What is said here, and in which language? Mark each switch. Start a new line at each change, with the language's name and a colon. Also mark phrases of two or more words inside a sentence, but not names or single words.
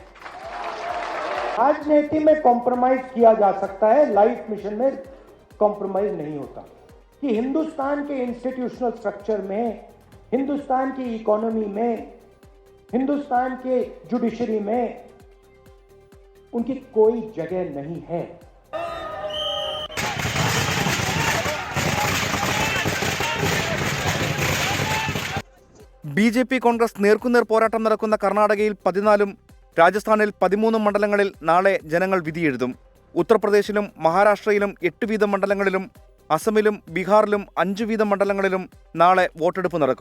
Hindi: राजनीति में कॉम्प्रोमाइज किया जा सकता है,
English: life mission
Hindi: में कॉम्प्रोमाइज नहीं होता. कि हिंदुस्तान के
English: institutional structure
Hindi: में, हिंदुस्तान की इकोनॉमी में, हिंदुस्तान के जुडिशरी में उनकी कोई जगह नहीं है.
Malayalam: BJP കോൺഗ്രസ് നേർക്കുനേർ പോരാട്ടം നടക്കുന്ന കർണാടകയിൽ 14-ഉം രാജസ്ഥാനിൽ 13 മണ്ഡലങ്ങളിൽ നാളെ ജനങ്ങൾ വിധിയെഴുതും. ഉത്തർപ്രദേശിലും മഹാരാഷ്ട്രയിലും 8 വീതം മണ്ഡലങ്ങളിലും അസമിലും ബീഹാറിലും 5 വീതം മണ്ഡലങ്ങളിലും നാളെ വോട്ടെടുപ്പ് നടക്കും.